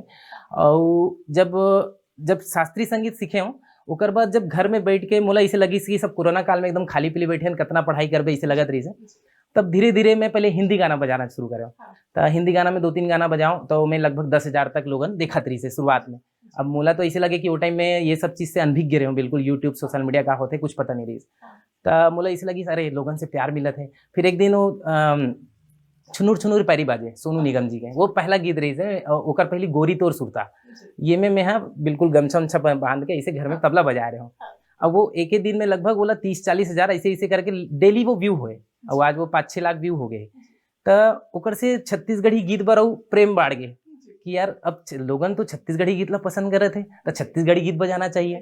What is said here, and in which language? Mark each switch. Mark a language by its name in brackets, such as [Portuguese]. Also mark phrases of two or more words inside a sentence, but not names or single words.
[Chhattisgarhi] और जब शास्त्रीय संगीत सीखे हूँ ओकर बाद जब घर में बैठ के मोला ऐसे लगी कि सब कोरोना काल में एकदम खाली पीली बैठे कितना पढ़ाई करबे ऐसे लगत रही से तब धीरे धीरे मैं पहले हिंदी गाना बजाना शुरू करे। तो हिंदी गाना में 2-3 गाना बजाऊँ तो मैं लगभग 10,000 तक लोगन देखत रही से शुरुआत में। अब मोला तो ऐसे लगे कि वो टाइम में ये सब चीज़ से अनभिज्ञ रहे हूँ बिल्कुल यूट्यूब [English] social media [Chhattisgarhi] का होते कुछ पता नहीं रही। तो मोला ऐसे लगी अरे लोगन से प्यार मिलत है। फिर एक दिन वो छुनुर छुनुर पैरी बाजे सोनू निगम जी के वो पहला गीत रही से ओकर पहली गोरी तोर सुरता ये में हाँ बिल्कुल गमछा उमछा बांध के ऐसे घर में तबला बजा रहे हूँ। अब वो एक ही दिन में लगभग बोला 30-40 हज़ार ऐसे ऐसे करके डेली वो व्यू हुए और आज वो 5-6 लाख व्यू हो गए। तो ओकर से छत्तीसगढ़ी गीत बरऊ प्रेम बाढ़ गए कि यार अब लोगन तो छत्तीसगढ़ी गीत ला पसंद करे थे तो छत्तीसगढ़ी गीत बजाना चाहिए।